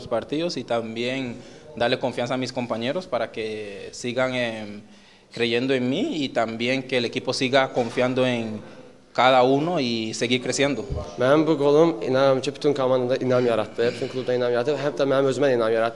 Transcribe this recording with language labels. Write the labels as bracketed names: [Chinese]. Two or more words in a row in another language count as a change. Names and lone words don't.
[Spanish] partidos y también darle confianza a mis compañeros para que sigan creyendo en mí y también que el equipo siga confiando en cada uno y seguir creciendo. [Azerbaijani] Mənim bu qolum inanıram ki, bütün komandada inam yaratdı, bütün klubda inam yaratdı və hətta mənim özümə inam yaratdı.